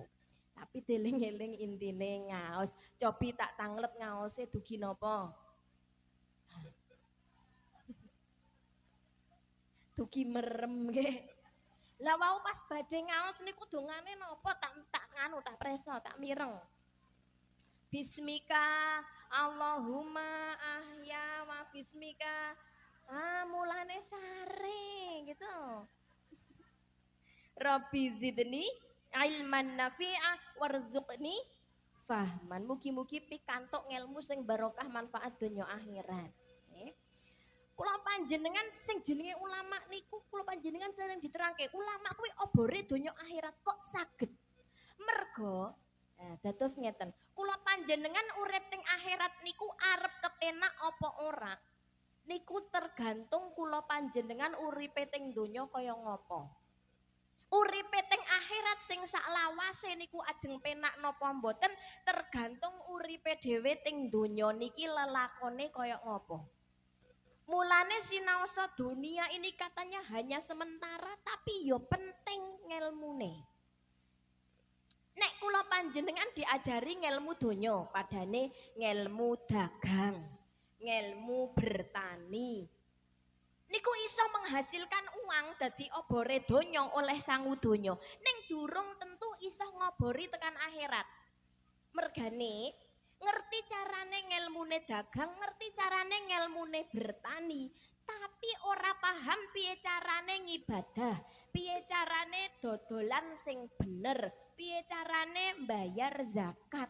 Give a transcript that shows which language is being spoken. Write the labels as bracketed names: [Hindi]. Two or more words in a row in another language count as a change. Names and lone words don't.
[Javanese] Tapi deling-eling intine ngaos, cobi tak tanglet ngaose dugi napa? Dugi merem nggih. Lah wau pas badhe ngaos niku dongane napa tak nganu tak preso tak mireng. [Arabic] باسمك اللهم أحيا وباسمك. [Javanese] Mulane sare gitu. [Arabic] رب زدني علما نافعا وارزقني فهما. [Javanese] Mugi-mugi pikantuk ngelmu sing barokah manfaat donya akhirat. Kula panjenengan sing jenenge ulama niku kula panjenengan sering diterangke ulama kuwi obore donya akhirat kok saged. Mergo dados ngeten, kula panjenengan urip teng akhirat niku arep kepenak apa ora? Niku tergantung kula panjenengan uripe teng donya kaya ngapa. Uripe teng akhirat sing saklawase niku ajeng penak napa mboten tergantung uripe dhewe teng donya niki lelakone kaya ngapa. Mulane sinaosa [Indonesian] dunia ini katanya hanya sementara tapi [Javanese] yo penting ngelmune. Nek kula panjenengan diajari ngelmu donya, padane ngelmu dagang, ngelmu bertani. Niku iso [Indonesian] menghasilkan uang [Javanese] dadi obore donya oleh sangu donya. Ning durung tentu iso ngobori tekan akhirat. Mergane ngerti carane ngelmune dagang, ngerti carane ngelmune bertani, tapi ora paham piye carane ngibadah, piye carane dodolan sing bener, piye carane mbayar zakat.